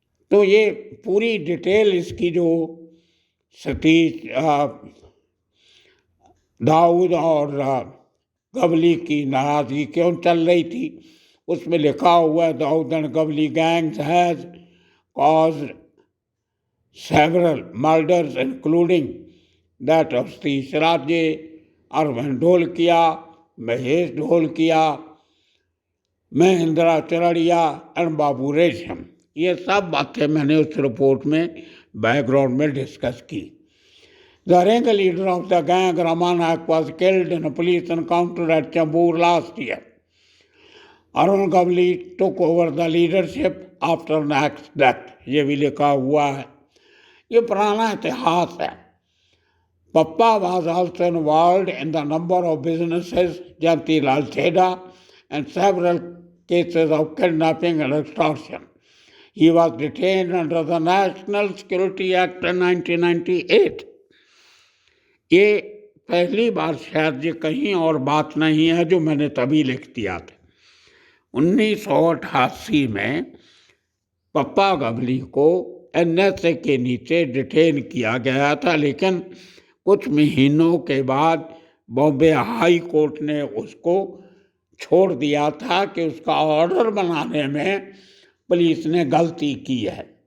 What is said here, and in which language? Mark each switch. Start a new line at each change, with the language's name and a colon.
Hindi: तो ये पूरी डिटेल इसकी जो सतीश दाऊद और गवली की नाराज़गी क्यों चल रही थी, उसमें लिखा हुआ है,
English: Dawood and Gawli gangs has caused several murders including that of Satish Radje, Arvind Dholkia, Mahesh Dholkia, Mahendra Charadiya and Babu Resham.
Hindi: ये सब बातें मैंने उस रिपोर्ट में बैकग्राउंड में डिस्कस की।
English: The ring leader of the gang Raman Nayak was killed in a police encounter at Chambur last year. Arun Gavli took over the leadership after Nayak's death.
Hindi: ये भी लिखा हुआ है। ये पुराना इतिहास है।
English: Papa was also involved in the number of businesses, Janti Lal Chheda, and several cases of kidnapping and extortion. He was detained under the National Security Act in 1998.
Hindi: ये पहली बार शायद ये कहीं और बात नहीं है जो मैंने तभी लिख दिया था। 1988 में पप्पा गवली को NSA के नीचे डिटेन किया गया था, लेकिन कुछ महीनों के बाद बॉम्बे हाई कोर्ट ने उसको छोड़ दिया था कि उसका ऑर्डर बनाने में पुलिस ने गलती की है।